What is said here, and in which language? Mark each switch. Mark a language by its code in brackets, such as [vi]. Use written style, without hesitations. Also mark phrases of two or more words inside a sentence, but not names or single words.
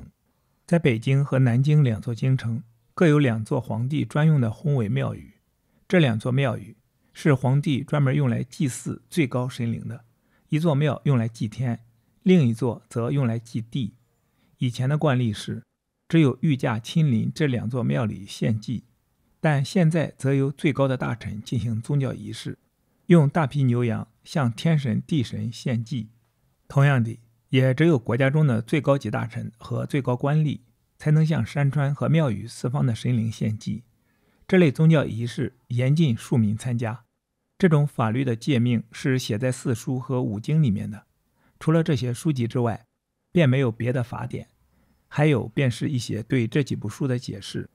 [zh] 在北京和南京2座京城各有2座皇帝專用的宏偉廟宇，這2座廟宇是皇帝專門用來祭祀最高神靈的，一座廟用來祭天，另一座則用來祭地。以前的慣例是，只有御驾親臨這2座廟裡獻祭，但現在則由最高的大臣進行宗教儀式，用大批牛羊向天神地神獻祭。同樣的，也只有國家中的最高级大臣和最高官吏才能向山川和廟宇四方的神灵獻祭。這類宗教儀式嚴禁庶民參加。這種法律的誡命是寫在4書和5經裡面的，除了這些書籍之外，便沒有別的法典，還有便是一些對這幾部書的解釋。